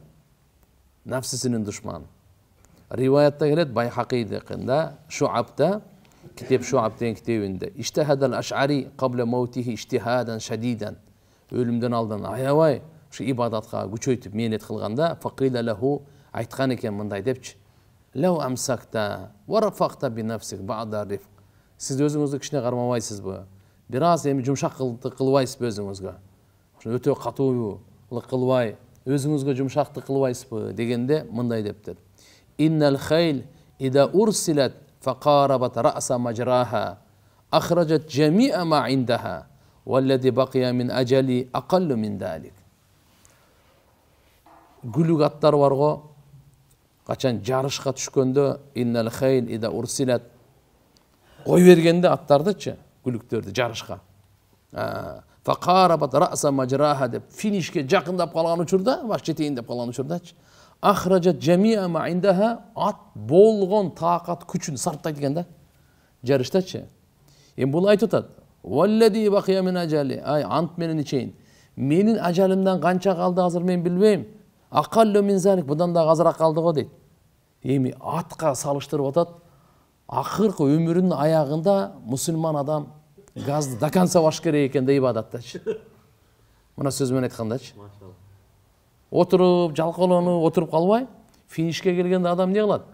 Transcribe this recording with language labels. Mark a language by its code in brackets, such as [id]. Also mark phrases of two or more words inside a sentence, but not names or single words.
[ky] Нафсисинин душманы. Риваятта келет, Байхакийда, Шуабда, Китеп Шуаб деген китебинде: [ar] اجتهد الأشعري قبل موته اجتهادا شديدا. [ky] Өлүмдөн алдан аябай ушу ибадатка күчөйтүп мээнет кылганда, [ar] فقيل له, [ky] айткан экен мындай депчи: [ar] لو أمسكت ورفقت بنفسك بعض رفق. [ky] Сиз өзүңүздү кичине кармабайсызбы? Бир аз эми жумшактыкты кылбайсызбы өзүңүзгө? Өтө катуулук кылбай, өзүңүзгө жумшактык кылбайсызбы дегенде мындай дептир: [ar] إن الخيل إذا أرسلت فقاربت رأس مجراها أخرجت جميع ما عندها والذي بقي من أجلي أقل من ذلك. [ky] Гүлүк аттар барго, качан жарышка түшкөндө, [ar] إن الخيل إذا أرسلت, [ky] кой бергенде аттардычы, гүлүктөрдү жарышка, [ar] فقاربت رأس مجراها [ky] деп финишке жакындап калган учурда, баш жетейин деп калган учурдачы, [ar] أخرجت جميع ما عندها, [ky] ат болгон таакат күчүн сарптайт экен да жарыштачы. Эми бул айтып атат: [ar] والذي بقي من أجلي, [ky] ай ант менен ичейин, менин ажалымдан канча калды азыр мен билбейм, [ar] أقل من ذلك, [ky] будан да азыраак калды го дейт. Эми атка салыштырып атат, акыркы өмүрүнүн аягында мусулман адам газды [ru] до конца [ky] баш керек экен да ибадаттачы. Мына сөз менен айткандачы. Отуруп, жалкоолонуп, отуруп калбай, финишке келгенде адам не кылат?